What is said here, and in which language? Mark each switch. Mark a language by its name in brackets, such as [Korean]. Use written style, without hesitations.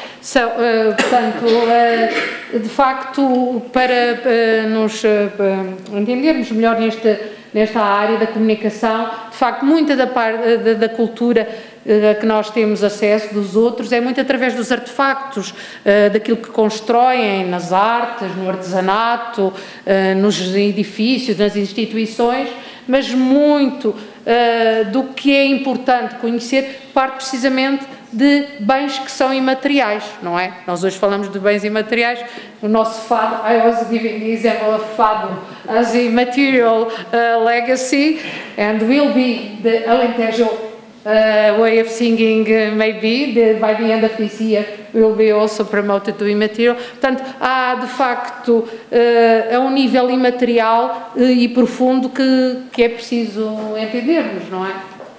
[Portuguese] So, portanto, de facto, para nos entendermos melhor nesta área da comunicação, de facto, muita da cultura a que nós temos acesso dos outros é muito através dos artefactos, daquilo que constroem nas artes, no artesanato, nos edifícios, nas instituições, mas muito do que é importante conhecer parte precisamente de bens que são imateriais, não é? Nós hoje falamos de bens imateriais, o nosso fado, [English] I was giving the example of fado as a material legacy, and will be the Alentejo way of singing, maybe by the end of this year will be also promoted to immaterial. [Portuguese] Portanto, há de facto a um nível imaterial e profundo que é preciso entendermos, não é?